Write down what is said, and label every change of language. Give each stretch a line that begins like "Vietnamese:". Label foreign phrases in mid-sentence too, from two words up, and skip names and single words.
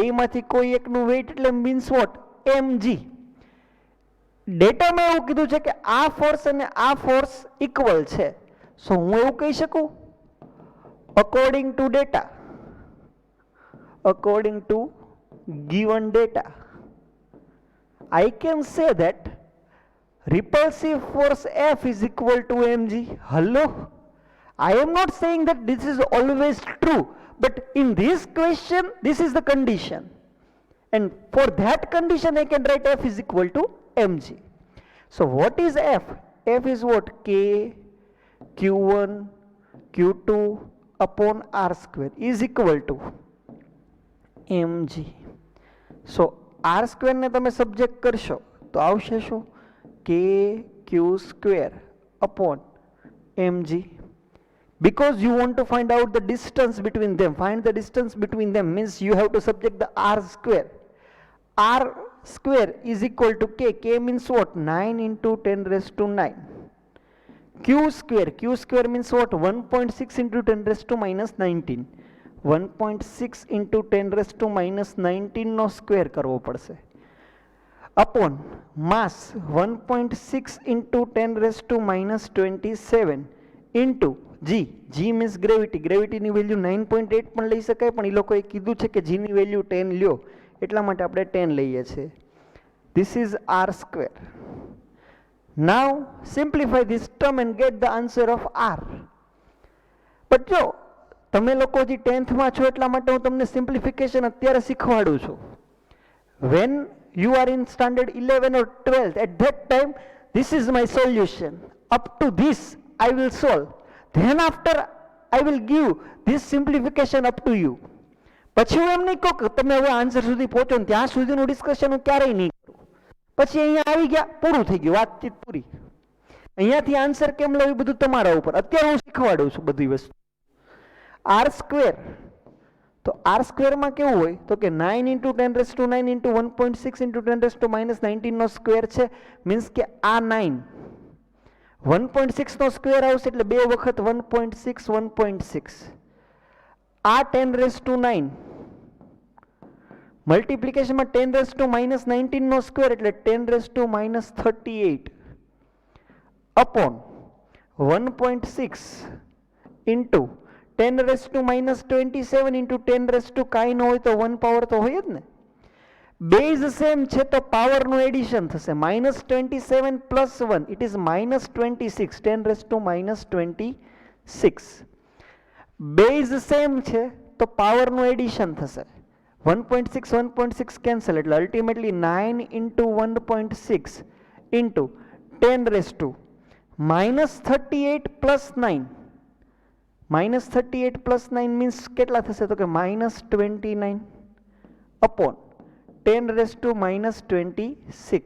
Gujarati: બેમાંથી કોઈ એકનું વેઇટ એટલે
English: means what,
Gujarati: mg. ડેટામાં એવું કીધું છે કે આ ફોર્સ અને આ ફોર્સ ઇક્વલ છે.
English: સો
Gujarati: હું એવું કહી શકું
English: according to data, according to given data, I can say that repulsive force F is equal to mg. Hello? I am not saying that this is always true, but in this question, this is the condition. And for that condition, I can write F is equal to mg. So what is F? F is what? K, Q1, Q2 upon R square is equal to mg. So R square
Gujarati: ને તમે સબ્જેક્ટ કરશો તો આવશે શું?
English: K Q square upon mg. Because you want to find out the distance between them, find the distance between them means you have to subject the R square. R square is equal to K. K means what? 9 into 10 raised to 9. Q square means what? 1.6 into 10 raised to minus 19. 1.6 into 10 raised to minus 19
Gujarati: નો સ્ક્વેર કરવો પડશે
English: upon mass 1.6 into 10 raised to minus 27 into G means gravity.
Gujarati: Gravity ની વેલ્યુ 9.8 પણ લઈ શકાય, પણ એ લોકોએ કીધું છે કે G ની વેલ્યુ 10 લ્યો, એટલા માટે આપણે 10 લઈએ છીએ.
English: This is R square. Now simplify this term and get the answer of R.
Gujarati: But જો તમે લોકો જે 10th માં છો એટલા માટે હું તમને સિમ્પ્લિફિકેશન અત્યારે શીખવાડું છું.
English: When you are in standard 11 or 12th, at that time this is my solution. Up to this I will solve. Then after I will give this simplification up to you.
Gujarati: પછી હું એમ નહીં કહું કે તમે હવે આન્સર સુધી પહોંચો ને ત્યાં સુધીનું ડિસ્કશન હું ક્યારેય નહીં કરું. પછી અહીંયા આવી ગયા, પૂરું થઈ ગયું, વાતચીત પૂરી. અહીંયાથી આન્સર કેમ લેવું બધું તમારા ઉપર. અત્યારે હું શીખવાડું છું બધી વસ્તુ.
English: R square, તો R square
Gujarati: માં કેવું હોય તો કે
English: 9 into 10 raised to 9 into 1.6 into 10 raised to minus 19
Gujarati: નો સ્ક્વેર છે, મીન્સ કે આ 9 1.6 નો સ્ક્વેર આવશે એટલે 2 વખત 1.6 1.6.
English: આ 10 raised to 9 મલ્ટીપ્લિકેશનમાં 10 raised to minus 19
Gujarati: નો સ્ક્વેર એટલે
English: 10 raised to minus 38 upon 1.6 into 10 raised to minus 27 into 10 raised to
Gujarati: કાંઈ ન હોય તો 1 પાવર તો હોય જ ને. બેઝ સેમ છે તો પાવરનું એડિશન થશે.
English: minus 27 plus 1 it is minus 26, 10 raised to minus 26.
Gujarati: બેઝ સેમ છે તો પાવરનું એડિશન થશે.
English: 1.6 1.6 કેન્સલ એટલે અલ્ટિમેટલી 9 into 1.6 into 10 raised to minus 38 plus 9. minus 38 plus 9 means
Gujarati: કેટલા થશે તો કે
English: minus 29 upon 10 raised to minus 26.